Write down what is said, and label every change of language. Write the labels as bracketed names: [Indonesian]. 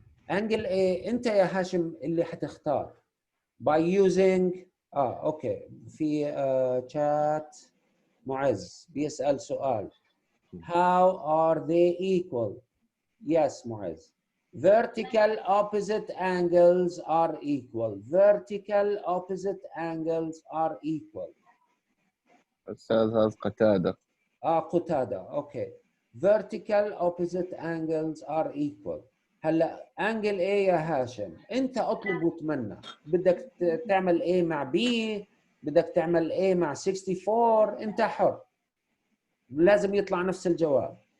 [Arabic] angle A أنت يا هاشم اللي حتختار by using أوكي في chat معز بيسأل سؤال [English] how are they equal؟ [Arabic] yes معز. [English] vertical opposite angles are equal. vertical opposite angles are equal. [Arabic] أستاذ هذا قتادة. قتادة اوكي. [English] vertical opposite angles are equal. [Arabic] هلا انجل A يا هاشم انت اطلب وتمنى، بدك تعمل A مع B، بدك تعمل A مع 64، انت حر، لازم يطلع نفس الجواب.